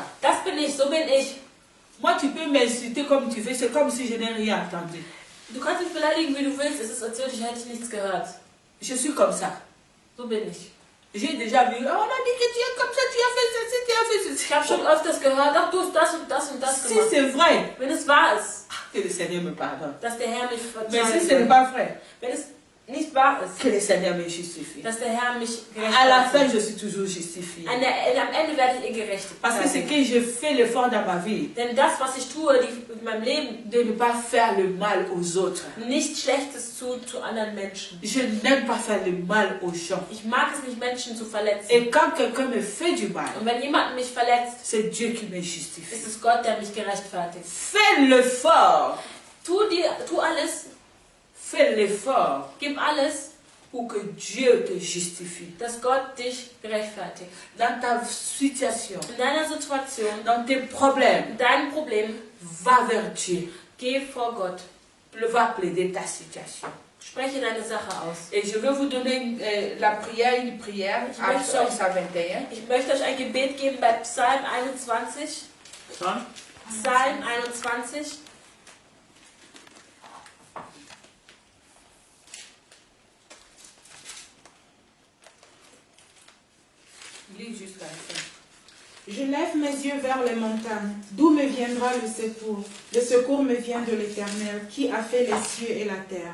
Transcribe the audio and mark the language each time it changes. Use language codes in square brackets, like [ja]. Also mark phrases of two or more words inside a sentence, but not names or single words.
[de] Das bin ich, so bin ich. [fr] Moi, tu peux m'insulter comme tu veux. C'est comme si je n'ai rien entendu. [de] Du kannst mich beleidigen, wie du willst. Es ist, als hätte ich nichts gehört. [fr] Je suis comme ça. [de] So bin ich. [fr] J'ai déjà vu, oh, on a dit que tu es comme ça, tu as fait ceci, tu as fait ceci. [de] Ich habe schon öfters gehört, ach, du hast das und das und das [fr] Si [de] gemacht. [fr] c'est vrai, [de] Wenn es wahr ist, [fr] que le Seigneur me pardonne. [de] dass der Herr mich [fr] Mais si ce [de] verzeiht, [fr] n'est pas vrai, [de] wenn es nicht wahr ist, [fr] que le Seigneur me justifie. [de] dass der Herr mich [fr] À la fin, [de] gerechtfertigt. [fr] je suis toujours justifié. [de] Am Ende werde ich gerecht. [fr] Parce que ce que je fais l'effort dans ma vie, [de] Denn das, was ich tue in meinem Leben, [fr] de ne pas faire le mal aux autres. [de] nichts Schlechtes zu anderen Menschen. [fr] Je n'aime pas faire le mal aux gens. [de] Ich mag es nicht, Menschen zu verletzen. [fr] Et quand quelqu'un me fait du mal, [de] Und wenn jemand mich verletzt, [fr] c'est Dieu qui me justifie. [de] ist es Gott, der mich gerechtfertigt. [fr] Fais l'effort, [de] Tu alles, [fr] fais l'effort [de] gib alles, [fr] pour que Dieu te justifie. [de] dass Gott dich gerechtfertigt. [fr] Dans ta situation, [de] In deiner Situation, [fr] dans tes problèmes, [de] in deinem Problem, [fr] va vers Dieu. [de] geh vor Gott. [fr] Va plaider ta situation. [de] Spreche deine Sache aus. [fr] Et je vais vous donner la prière, une prière, à Psaume 121. [de] Ich möchte euch ein Gebet geben bei Psalm 21. Psalm 21. [fr] Lis jusqu'à la fin. Je lève mes yeux vers les montagnes. D'où me viendra le secours? Le secours me vient de l'Éternel, qui a fait les cieux et la terre.